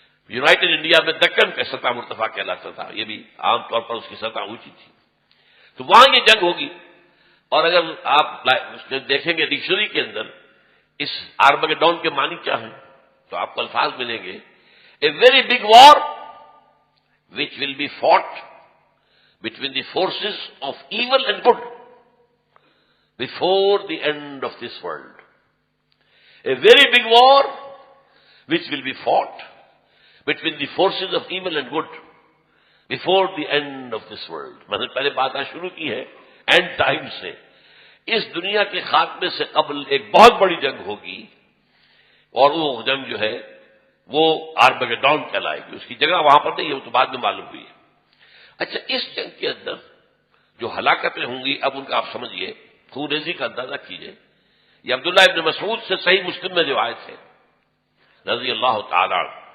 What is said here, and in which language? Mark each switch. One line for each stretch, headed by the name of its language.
Urdu: United India میں دکن کا سطح مرتفع کہلاتا تھا، یہ بھی عام طور پر اس کی سطح اونچی تھی، تو وہاں یہ جنگ ہوگی۔ اور اگر آپ دیکھیں گے ڈکشنری کے اندر اس آرمگیڈون کے معنی کیا ہیں تو آپ کو الفاظ ملیں گے،
English: A very big war which will be fought between the forces of evil and good before the end of this world. A very big war which will be fought between the forces of evil and good before the end of this world.
Urdu: میں نے پہلے بات شروع کی ہے and time سے، اس دنیا کے خاتمے سے قبل ایک بہت بڑی جنگ ہوگی، اور وہ جنگ جو ہے وہ آرمگیڈون کہلائے گی۔ اس کی جگہ وہاں پر نہیں ہے، وہ تو بعد میں معلوم ہوئی ہے۔ اچھا، اس جنگ کے اندر جو ہلاکتیں ہوں گی اب ان کا آپ سمجھیے، خون ریزی کا اندازہ کیجئے۔ یہ عبداللہ ابن مسعود سے صحیح مسلم میں روایت ہے رضی اللہ تعالی عنہ،